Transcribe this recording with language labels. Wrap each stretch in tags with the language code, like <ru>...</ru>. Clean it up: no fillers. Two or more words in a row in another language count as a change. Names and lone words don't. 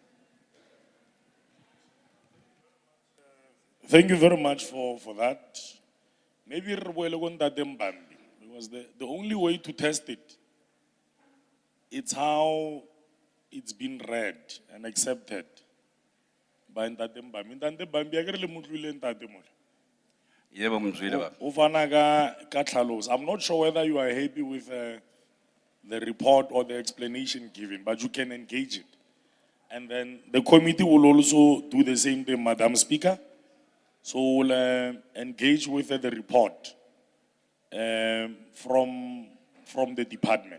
<en>Thank you very much for that. Maybe because the only way to test it, it's how it's been read and accepted by Ntate Mbambi.</en> <st>Ntate Mbambi, akere le motlwile Ntate mo.</st> <zu>Yebo mzwile baba.</zu> <st>O fana ka tlhaloso.</st> <en>I'm not sure whether you are happy with the report or the explanation given, but you can engage it. And then the committee will also do the same thing, Madam Speaker. So we'll engage with the report from the department.</en>